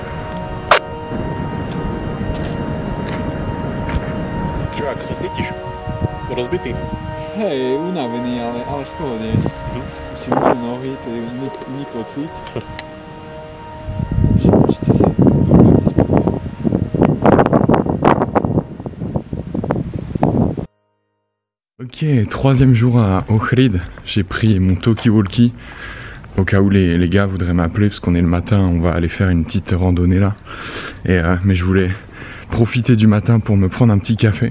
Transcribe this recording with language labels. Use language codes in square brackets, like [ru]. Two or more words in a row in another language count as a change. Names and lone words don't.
[sk] Čo, ako sa cítiš? Rozbitý? Hej, unavený, ale z toho nie. Už si umyl nohy, to je iný pocit. Určite sa dobre vyspať. [fr] Ok, troisième jour à Ohrid, j'ai pris mon talkie-walkie au cas où les gars voudraient m'appeler parce qu'on est le matin, on va aller faire une petite randonnée là. Mais je voulais profiter du matin pour me prendre un petit café.